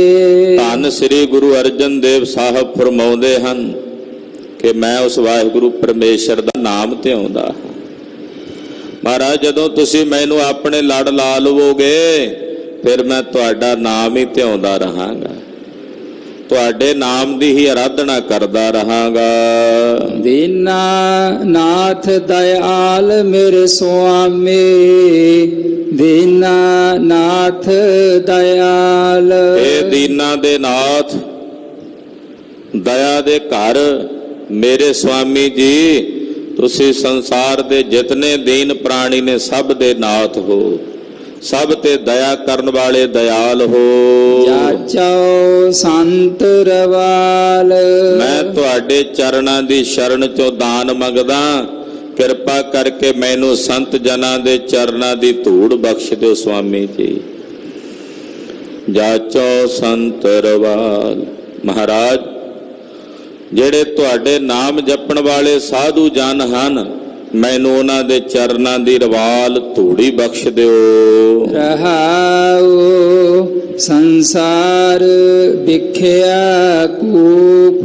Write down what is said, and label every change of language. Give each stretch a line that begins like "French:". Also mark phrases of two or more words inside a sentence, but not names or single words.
Punjabi: ਧੰਨ ਸ੍ਰੀ ਗੁਰੂ ਅਰਜਨ ਦੇਵ ਸਾਹਿਬ ਫ਼ਰਮਾਉਂਦੇ ਹਨ ਕਿ ਮੈਂ ਉਸ ਵਾਹਿਗੁਰੂ ਪਰਮੇਸ਼ਵਰ ਦਾ ਨਾਮ ਧਿਆਉਂਦਾ ਹਾਂ। ਮਹਾਰਾਜ ਜਦੋਂ ਤੁਸੀਂ ਮੈਨੂੰ ਆਪਣੇ ਲੜ ਲਾ ਲਵੋਗੇ, ਫਿਰ ਮੈਂ ਤੁਹਾਡਾ ਨਾਮ ਹੀ ਧਿਆਉਂਦਾ ਰਹਾਂਗਾ, ਤੁਹਾਡੇ ਨਾਮ ਦੀ ਹੀ ਆਰਾਧਨਾ ਕਰਦਾ ਰਹਾਂਗਾ। ਦੀਨਾ ਨਾਥ ਦਇਆਲ ਮੇਰੇ ਸੁਆਮੀ, ਦੀਨਾ ਨਾਥ ਦਇਆਲ। ਹੇ ਦੀਨਾ ਦੇ ਨਾਥ, ਦਇਆ ਦੇ ਘਰ ਮੇਰੇ ਸੁਆਮੀ ਜੀ, ਤੁਸੀਂ ਸੰਸਾਰ ਦੇ ਜਿਤਨੇ ਦੀਨ ਪ੍ਰਾਣੀ ਨੇ ਸਭ ਦੇ ਨਾਥ ਹੋ, ਸਭ ਤੇ ਦਇਆ ਕਰਨ ਵਾਲੇ ਦਇਆਲ ਹੋ। ਜਾਚੋ ਸੰਤ ਰਵਾਲ। ਮੈਂ ਤੁਹਾਡੇ ਚਰਣਾਂ ਦੀ ਸ਼ਰਣ ਚੋਂ ਦਾਨ ਮੰਗਦਾ, ਕਿਰਪਾ ਕਰਕੇ ਮੈਨੂੰ ਸੰਤ ਜਨਾਂ ਦੇ ਚਰਣਾਂ ਦੀ ਧੂੜ ਬਖ਼ਸ਼ ਦਿਓ ਸੁਆਮੀ ਜੀ। ਜਾਚੋ ਸੰਤ ਰਵਾਲ। महाराज ਜਿਹੜੇ ਤੁਹਾਡੇ ਨਾਮ ਜਪਣ ਵਾਲੇ ਸਾਧੂ ਜਨ ਹਨ, ਮੈਨੂੰ ਉਹਨਾਂ ਦੇ ਚਰਨਾਂ ਦੀ ਰਵਾਲ ਧੂੜੀ ਬਖਸ਼ ਦਿਓ। ਰਹਾਉ ਸੰਸਾਰ ਵਿਖਿਆ ਕੂਪ।